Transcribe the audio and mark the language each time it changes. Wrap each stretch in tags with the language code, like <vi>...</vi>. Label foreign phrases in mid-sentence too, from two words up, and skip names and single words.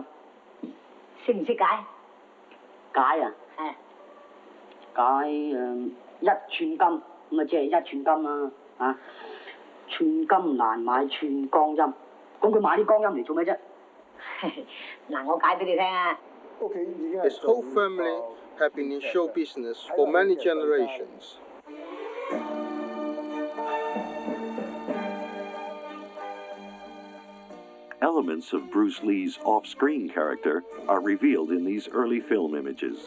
<yue>識唔識解？解啊？係。解一寸金，咁啊即係一寸金啦，啊！寸金難買寸光陰，咁佢買啲光陰嚟做咩啫？嗱，我解俾你聽啊。</yue> <en>His whole family had been in show business for many generations. Elements of Bruce Lee's off-screen character are revealed in these early film images.</en>